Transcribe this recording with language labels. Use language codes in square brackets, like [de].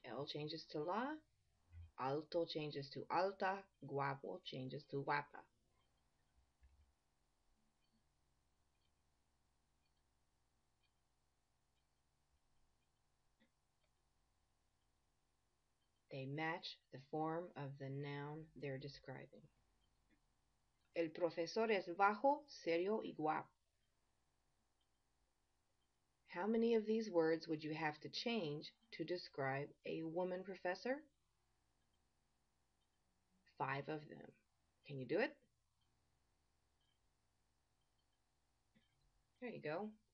[en] El changes to la, alto changes to alta, guapo changes to guapa. they match the form of the noun they're describing. [es] El profesor es bajo, serio y guapo. [en] How many of these words would you have to change to describe a woman professor? 5 of them. Can you do it? There you go.